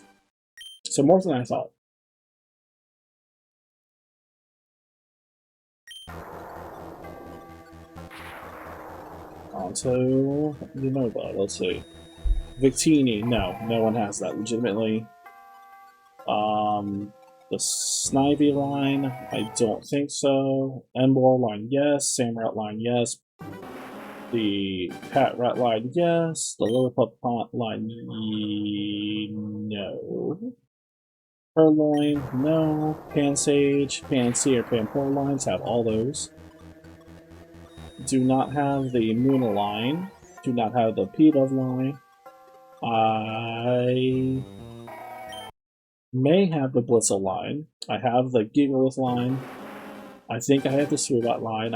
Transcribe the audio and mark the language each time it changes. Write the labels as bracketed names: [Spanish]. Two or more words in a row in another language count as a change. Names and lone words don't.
[English] So more than I thought. Onto Unova, let's see. Victini, no. No one has that, legitimately. The Snivy line, I don't think so. Emboar line, yes. Samurott line, yes. The Patrat line, yes. The Lillipup line, no. Purloin, no. Pansage, Pansy, or Pampor lines have all those. Do not have the Munna line. Do not have the Pidove line. I may have the Blissel line. I have the Gigalith line. I think I have the Swoobat line.